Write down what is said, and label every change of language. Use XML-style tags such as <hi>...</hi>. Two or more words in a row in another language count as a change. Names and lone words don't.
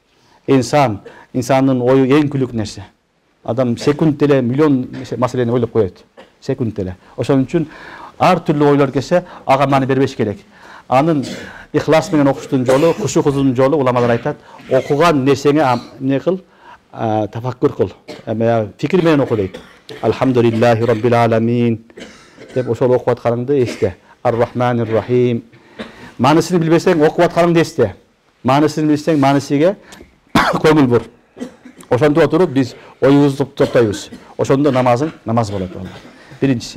<ky>Инсандын ою эң күлүк нерсе. Адам секунд деле миллион маселени ойлоп коет. Секунд деле. Ошон үчүн ар түрлүү ойлор келсе, ага маани бербеш керек. Анын ихлас менен окуштун жолу, кушу хузурдун жолу уламалар айтат, окуган нерсеңе эмне кыл, тафаккур кыл. Фикир менен оку дейт.</ky> <ar>الحمد لله رب العالمين</ar> <ky>деп ошол окуп атканыңды эсте.</ky> <ar>الرحمن الرحيم.</ar> <ky>Маанисин билбесең, окуп атканыңды эсте. Маанисин билсең, маанисиге көңүл бур. Ошондо отуруп биз оюбузду топтойбуз. Ошондо намазың намаз болот. Биринчиси.</ky>